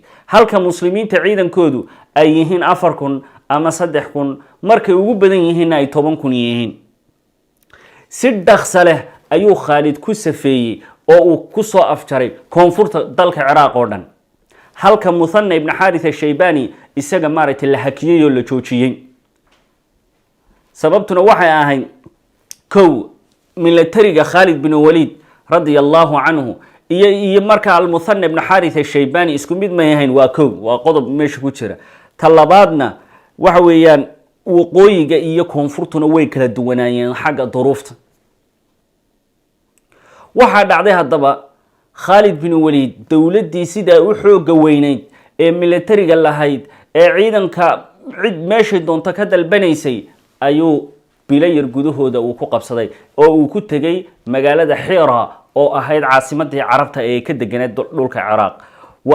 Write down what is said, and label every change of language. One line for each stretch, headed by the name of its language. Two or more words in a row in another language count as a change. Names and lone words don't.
Somali: halka muslimiinta ciidankoodu ay yihiin 4,000 ama 3,000 markay ugu badan yihiin ay 10,000 yihiin. si dhaqso leh ayuu Khalid ku safeeyay oo uu ku soo afjaray koonfurta dalka Iraq oo dhan. halka Muthanna ibn Harith ash-Shaybani isaga maaragtay la hakiyay oo la joojiyay. sababtuna waxay ahayd kow militariga Khalid bin Walid
Arabic: رضي الله عنه
Somali: iyo marka Al-Muthanna ibn Harith ash-Shaybani isku mid ma yahayn. waa kow waa qodob meesha ku jira. talabaadna waxa weeyaan waqooyiga iyo koonfurtuna way kala duwanaayeen xagga duruufta. waxa dhacday haddaba Khalid bin Walid dowladdii sida u xooga weynayd ee militariga lahayd ee ciidanka cid meesha doonta ka dalbanaysay ayuu bilayar gudahooda uu ku qabsaday oo uu ku tagay magaalada Hira oo ahayd caasimadii Carabta ee ka deganeed dhulka Iraq.